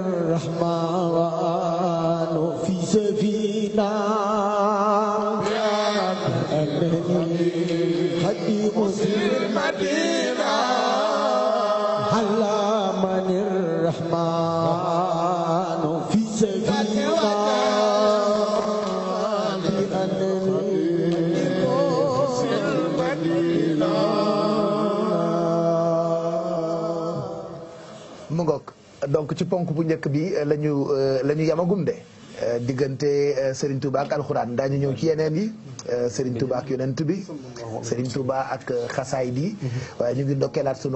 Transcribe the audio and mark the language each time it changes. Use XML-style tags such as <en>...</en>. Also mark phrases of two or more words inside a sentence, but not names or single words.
<ar>الرحمن في سفينة خديم المدينة علمن الرحمن في سفينة</ar> <wo>mu ngoog donc ci ponk bu njëkk bi la ñu yamagum de diggante Serigne Touba ak alxuraan daañu ñëw ci yeneen yi Serigne Touba ak yonent bi Serigne Touba ak xasaay bi waaye ñu ngi ndokkeelaat sunu</wo>